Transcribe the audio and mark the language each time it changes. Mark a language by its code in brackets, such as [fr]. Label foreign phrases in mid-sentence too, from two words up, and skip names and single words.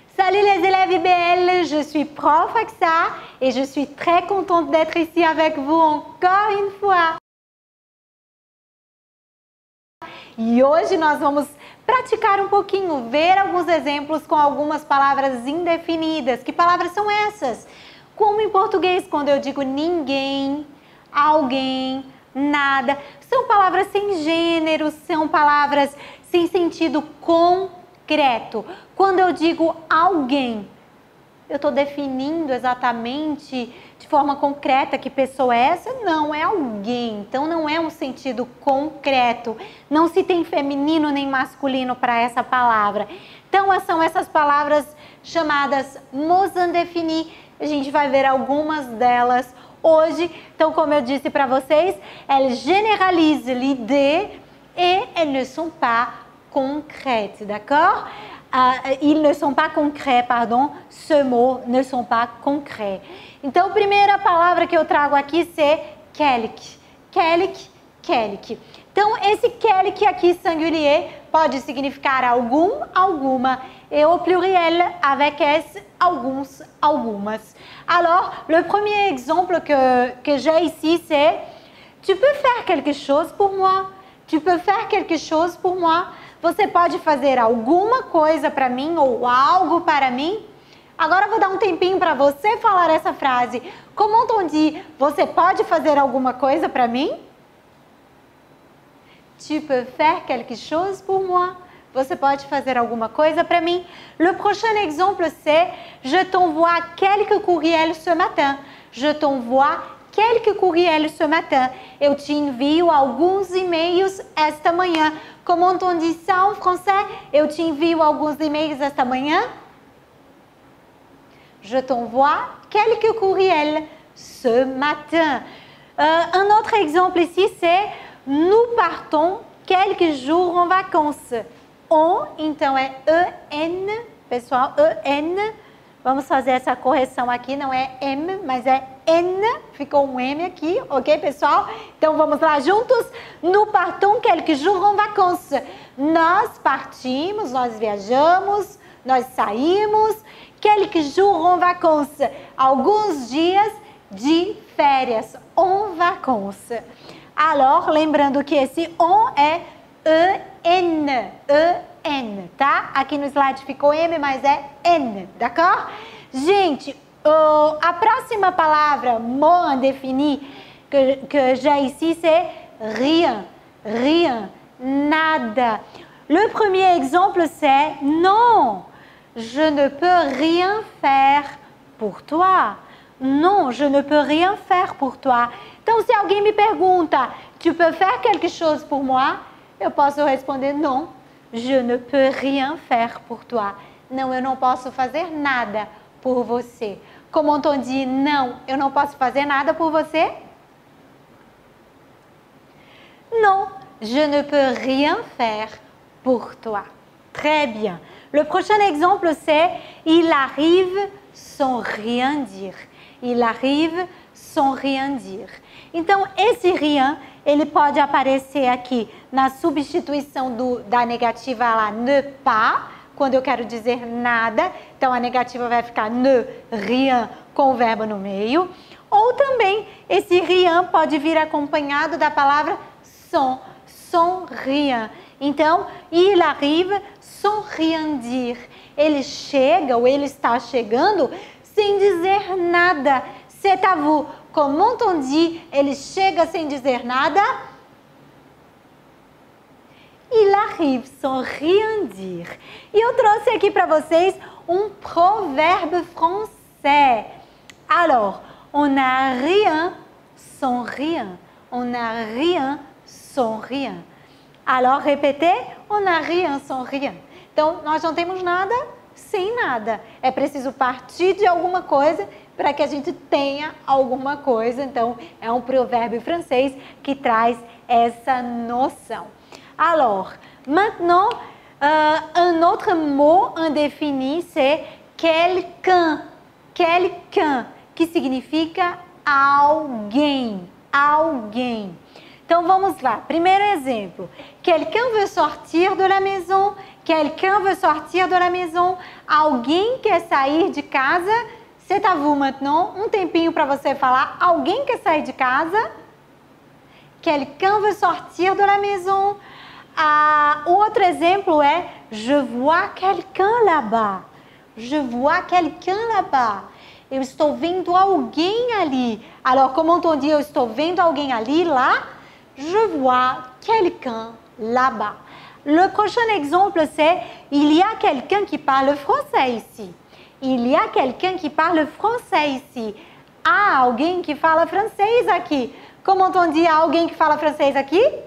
[fr] Salut les élèves IBL, je suis prof Axa et je suis très contente d'être ici avec vous encore une fois. [pt] E hoje nós vamos praticar um pouquinho, ver alguns exemplos com algumas palavras indefinidas. Que palavras são essas? Como em português, quando eu digo ninguém, alguém, nada, são palavras sem gênero, são palavras sem sentido concreto. Quando eu digo alguém, eu estou definindo exatamente de forma concreta que pessoa é essa? Não, é alguém. Então não é um sentido concreto. Não se tem feminino nem masculino para essa palavra. Então são essas palavras chamadas [fr] mots indéfinis. [pt] A gente vai ver algumas delas hoje. Então, como eu disse para vocês, [fr] elles généralisent l'idée et elles ne sont pas concrètes, d'accord? Ils ne sont pas concrets, pardon, ce mot ne sont pas concrets. [pt] Então, a primeira palavra que eu trago aqui é quelque, quelque, quelque. Então, esse quelque aqui, singulier, pode significar algum, alguma, [fr] et au pluriel, avec S, [pt] alguns, algumas. [fr] Alors, le premier exemple que j'ai ici, c'est « Tu peux faire quelque chose pour moi? Tu peux faire quelque chose pour moi? [pt] » Você pode fazer alguma coisa para mim ou algo para mim? Agora eu vou dar um tempinho para você falar essa frase. [fr] Comment on dit? [pt] Você pode fazer alguma coisa para mim? [fr] Tu peux faire quelque chose pour moi? [pt] Você pode fazer alguma coisa para mim? [fr] Le prochain exemple c'est je t'envoie quelques courriels ce matin. Je t'envoie quelques courriels ce matin. [pt] Eu te envio alguns e-mails esta manhã. [fr] Comment on dit ça en français? [pt] Eu te envio alguns e-mails esta manhã. [fr] Je t'envoie quelques courriels ce matin. Un autre exemple ici, c'est nous partons quelques jours en vacances. On, [pt] então é E-N, pessoal, E-N. Vamos fazer essa correção aqui, não é M, mas é N, ficou um M aqui, ok, pessoal? Então vamos lá juntos. [fr] Nous partons quelques jours en vacances. [pt] Nós partimos, nós viajamos, nós saímos. [fr] Quelques jours en vacances. [pt] Alguns dias de férias, [fr] en vacances. Alors, [pt] lembrando que esse on é E-N, E-N, tá? Aqui no slide ficou M, mas é N, d'accord? Gente, a próxima palavra, [fr] mot indéfini, que j'ai ici, c'est rien, rien, nada. Le premier exemple, c'est non, je ne peux rien faire pour toi. Non, je ne peux rien faire pour toi. [pt] Então, se alguém me pergunta, [fr] tu peux faire quelque chose pour moi? [pt] Eu posso responder não, [fr] je ne peux rien faire pour toi. [pt] Não, eu não posso fazer nada por você. Como [fr] on dit [pt] não, eu não posso fazer nada por você? [fr] Non, je ne peux rien faire pour toi. Très bien. Le prochain exemple, c'est il arrive sans rien dire. Il arrive sans rien dire. [pt] Então, esse rien, ele pode aparecer aqui na substituição da negativa lá, [fr] ne pas, [pt] quando eu quero dizer nada. Então, a negativa vai ficar [fr] ne, rien, [pt] com o verbo no meio. Ou também, esse rien pode vir acompanhado da palavra sans, [fr] sans rien. Então, il arrive sans rien dire. [pt] Ele chega ou ele está chegando sem dizer nada. [fr] C'est à vous. Comment on dit? [pt] Ele chega sem dizer nada? [fr] Il arrive sans rien dire. [pt] E eu trouxe aqui para vocês um [fr] proverbe français. Alors, on n'a rien sans rien. On n'a rien sans rien. Alors, répétez, on n'a rien sans rien. [pt] Então, nós não temos nada sem nada. É preciso partir de alguma coisa para que a gente tenha alguma coisa. Então, é um provérbio francês que traz essa noção. [fr] Alors, maintenant, un autre mot indéfini, c'est quelqu'un. Quelqu'un, [pt] que significa alguém. Alguém. Então, vamos lá. Primeiro exemplo. [fr] Quelqu'un veut sortir de la maison. Quelqu'un veut sortir de la maison. [pt] Alguém quer sair de casa. [fr] C'est à vous maintenant. [pt] Um tempinho para você falar. Alguém quer sair de casa? [fr] Quelqu'un veut sortir de la maison. [pt] Outro exemplo é [fr] je vois quelqu'un là-bas. Je vois quelqu'un là-bas. [pt] Eu estou vendo alguém ali. [fr] Alors, comment on dit [pt] eu estou vendo alguém ali, lá? [fr] Je vois quelqu'un là-bas. Le prochain exemple, c'est il y a quelqu'un qui parle français ici. Il y a quelqu'un qui parle français ici. [pt] Há alguém que fala francês aqui. [fr] Comment on dit [pt] alguém que fala francês aqui?